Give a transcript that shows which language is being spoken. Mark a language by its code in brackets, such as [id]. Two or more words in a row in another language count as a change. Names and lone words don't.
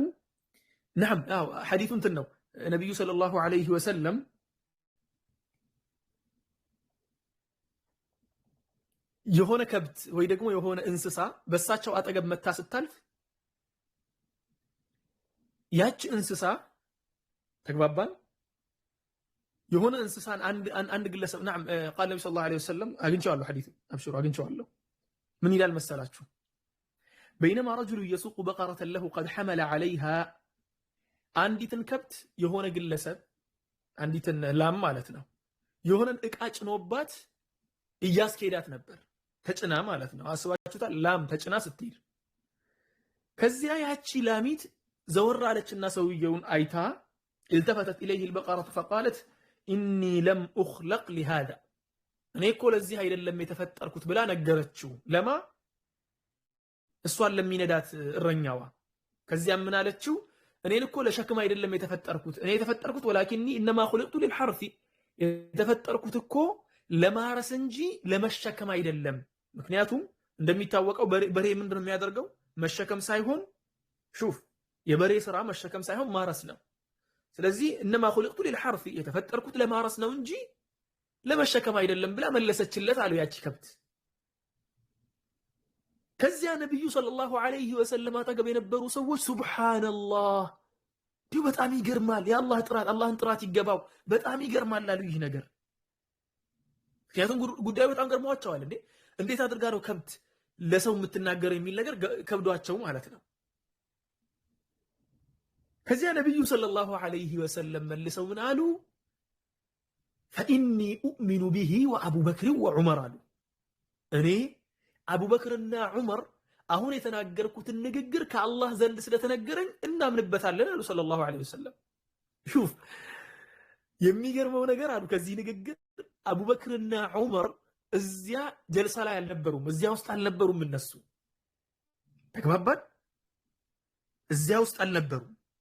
[am] ነዓም ሐዲሱ እንትን ነው። ነብዩ [ar] صلى الله عليه وسلم [am] የሆነ ከብት ወይ ደግሞ የሆነ እንስሳ በሳቸው አጠገብ መታ ስታልፍ ያች እንስሳ ተግባባን የሆነ እንስሳን አንድ ግለሰብ [ar] نعم قال النبي صلى الله عليه وسلم [am] አግኝቼዋለሁ ሐዲስ አብሽሩ አግኝቼዋለሁ ምን ይላል መሰላችሁ [ar] بينما رجل يسوق بقرة له قد حمل عليها [am] አንዲትን ከብት የሆነ ግለሰብ አንዲትን ላም ማለት ነው የሆነን ዕቃ ጭኖባት እያስኬዳት ነበር ተጭና ማለት ነው አስባችሁታል ላም ተጭና ስትሄድ ከዚያ ያቺ ላሚት ዘወር አለችና ሰውየውን አይታ [ar] التفتت إليه البقرة فقالت إني لم أخلق [am] لهذا እኔ እኮ ለዚህ አይደለም የተፈጠርኩት ብላ ነገረችው ለማ እሷን ለሚነዳት እረኛዋ ከዚያም ምን አለችው እኔን እኮ ለሸክም አይደለም የተፈጠርኩት እኔ የተፈጠርኩት [ar] ولكني انما خلقت للحرث [am] የተፈጠርኩት እኮ ለማረስ እንጂ ለመሸከም አይደለም ምክንያቱም እንደሚታወቀው በሬ ምንድነው የሚያደርገው መሸከም ሳይሆን ሹፍ የበሬ ስራ መሸከም ሳይሆን ማረስ ነው ስለዚህ [ar] انما خلقت للحرث [am] የተፈጠርኩት ለማረስ ነው እንጂ ለመሸከም አይደለም ብላ መለሰችለት አሉ ያቺ ከብት ከዚያ ነብዩ [ar] صلى الله عليه وسلم [am] አጠገብ የነበሩ ሰዎች ሱብሃንአላህ ዲው በጣም ይገርማል የአላህ ጥራት አላህን ጥራት ይገባው በጣም ይገርማል አሉ ይህ ነገር ምክንያቱም ጉዳዩ በጣም ገርሟቸዋል እንዴት አድርጋ ነው ከብት ለሰው የምትናገር የሚል ነገር ከብዷቸው ማለት ነው ከዚያ ነብዩ [ar] صلى الله عليه وسلم [am] መልሰው ምን አሉ [ar] فإني أؤمن به وأبو بكر وعمر [am] አሉ እኔ አቡበክርና ዑመር አሁን የተናገርኩትን ንግግር ከአላህ ዘንድ ስለተነገረኝ እናምንበታለን አሉ [ar] صلى الله عليه وسلم [am] ሹፍ የሚገርመው ነገር አሉ ከዚህ ንግግር አቡበክርና ዑመር እዚያ ጀልሳ ላይ አልነበሩም እዚያ ውስጥ አልነበሩም እነሱ ተግባባን እዚያ ውስጥ አልነበሩም